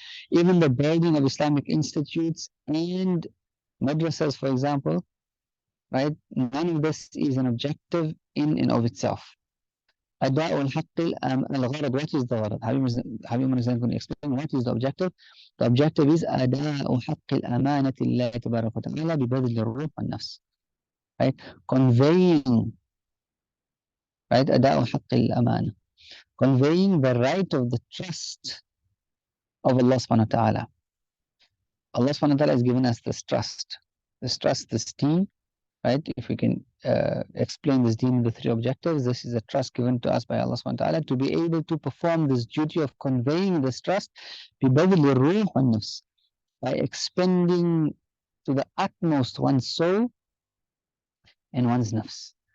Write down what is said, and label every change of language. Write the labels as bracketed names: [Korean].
[English] Even the building of Islamic institutes and madrasas, for example, right? None of this is an objective in and of itself. What is the gharad? Habib is going to explain what is the objective. The objective is [Arabic] أداء حق الأمانة لله تبارك وتعالى ببذل الروح والنفس, right? [English] Conveying, right? [Arabic] أداء حق الأمانة, [English] conveying the right of the trust of Allah subhanahu wa ta'ala. Allah subhanahu wa ta'ala has given us this trust, this deen, right? If we can explain this deen in the three objectives, this is a trust given to us by Allah subhanahu wa ta'ala to be able to perform this duty of conveying this trust [Arabic] ببذل الروح والنفس, [English] by expending to the utmost one's soul and one's nafs.